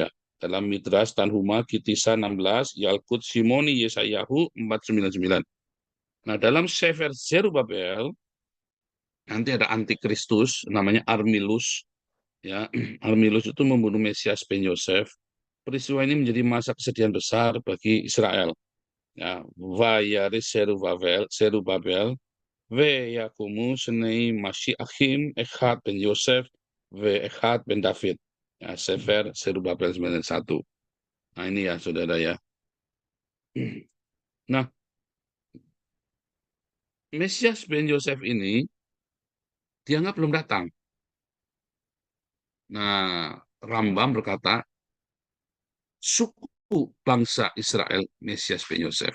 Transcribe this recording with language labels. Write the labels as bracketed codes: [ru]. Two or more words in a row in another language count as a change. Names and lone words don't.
[id] Dalam Midrash Tanhuma Kitisa 16, Yalkut Simoni Yesayahu 499. Nah, dalam Sefer Zerubabel nanti ada antikristus namanya Armilus, ya. Armilus itu membunuh Mesias ben Yosef. Peristiwa ini menjadi masa kesedihan besar bagi Israel. Ya, [he] ויאריס זרובבל, ויקומו שני משיחים אחד בן יוסף, ואחד בן דוד. [id] Ya, Sefer Zerubabel 91. Nah ini ya saudara ya. Nah, Mesias ben Yosef ini dianggap belum datang. Nah, Rambam berkata, suku bangsa Israel Mesias ben Yosef.